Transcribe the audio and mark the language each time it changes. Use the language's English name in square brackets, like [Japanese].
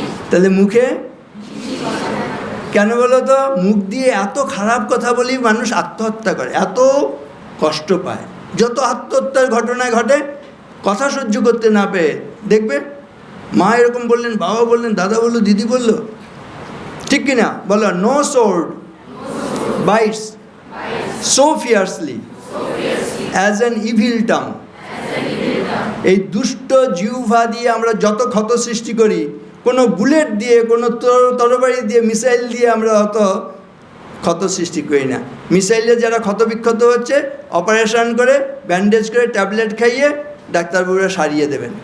[Bangla] তাহলে মুখে কেন বলো তো? মুখ দিয়ে এত খারাপ কথা বলি মানুষ আত্মহত্যা করে, এত কষ্ট পায়। যত আত্মহত্যার ঘটনা ঘটে কথা সহ্য করতে না পেয়ে, দেখবে মা এরকম বললেন, বাবা বললেন, দাদা বললো, দিদি বললো, ঠিক কিনা বলো? [English] No sword bites so fiercely as an evil tongue. [Bangla] এই দুষ্ট জিহ্বা দিয়ে আমরা যত ক্ষত সৃষ্টি করি, কোনো বুলেট দিয়ে, কোনো তরবারি দিয়ে, মিসাইল দিয়ে আমরা অত ক্ষত সৃষ্টি করি না। মিসাইলে যারা ক্ষত বিক্ষত হচ্ছে অপারেশন করে, ব্যান্ডেজ করে, ট্যাবলেট খাইয়ে ডাক্তারবাবুরা সারিয়ে দেবেন।